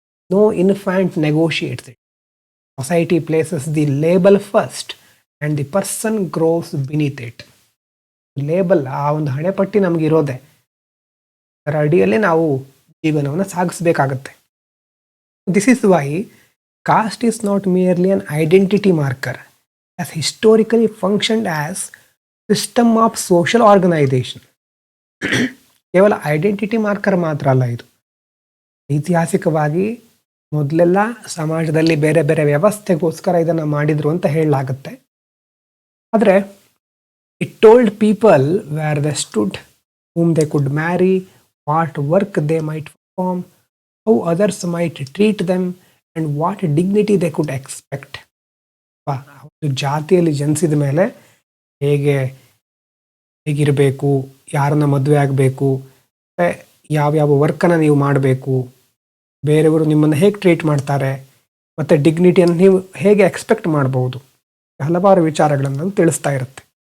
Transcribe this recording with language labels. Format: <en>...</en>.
<en>No infant negotiates it. Society places the label first and the person grows beneath it.</en> <kn>Label, ಆ ಒಂದು ಹಣೆಪಟ್ಟಿ ನಮಗಿರೋದೆ, ಅದರ ಅಡಿಯಲ್ಲೇ ನಾವು ಜೀವನವನ್ನು ಸಾಗಿಸಬೇಕಾಗತ್ತೆ.</kn> <en>This is why caste is not merely an identity marker, has historically functioned as system of social organization.</en> <kn>ಕೇವಲ identity marker ಮಾತ್ರ ಅಲ್ಲ ಇದು. ಐತಿಹಾಸಿಕವಾಗಿ ಮೊದಲೆಲ್ಲ ಸಮಾಜದಲ್ಲಿ ಬೇರೆ ಬೇರೆ ವ್ಯವಸ್ಥೆಗೋಸ್ಕರ ಇದನ್ನು ಮಾಡಿದ್ರು ಅಂತ ಹೇಳಲಾಗುತ್ತೆ.</kn> <en>ಆದರೆ it told people where they stood, whom they could marry, what work they might perform, how others might treat them, and what dignity they could expect.</en> <kn>ಒಂದು ಜಾತಿಯಲ್ಲಿ ಜನಿಸಿದ ಮೇಲೆ ಹೇಗಿರಬೇಕು, ಯಾರನ್ನ ಮದುವೆ ಆಗಬೇಕು, ಯಾವ್ಯಾವ ವರ್ಕನ್ನು ನೀವು ಮಾಡಬೇಕು, ಬೇರೆಯವರು ನಿಮ್ಮನ್ನು ಹೇಗೆ ಟ್ರೀಟ್ ಮಾಡ್ತಾರೆ, ಮತ್ತು ಡಿಗ್ನಿಟಿಯನ್ನು ನೀವು ಹೇಗೆ ಎಕ್ಸ್ಪೆಕ್ಟ್ ಮಾಡ್ಬೋದು, ಹಲವಾರು ವಿಚಾರಗಳನ್ನು ತಿಳಿಸ್ತಾ ಇರುತ್ತೆ.</kn>